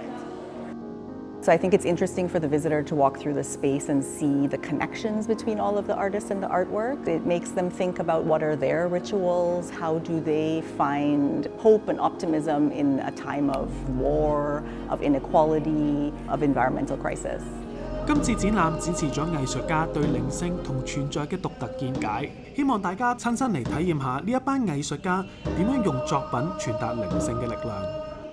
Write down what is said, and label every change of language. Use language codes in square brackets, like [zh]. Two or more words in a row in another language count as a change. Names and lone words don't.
[en] So I think it's interesting for the visitor to walk through the space and see the connections between all of the artists and the artwork. It makes them think about what are their rituals, how do they find hope and optimism in a time of war, of inequality, of environmental crisis. [yue] 今次展覽展示咗藝術家對靈性同存在嘅獨特見解，希望大家親身嚟體驗下呢一班藝術家點樣用作品傳達靈性嘅力量。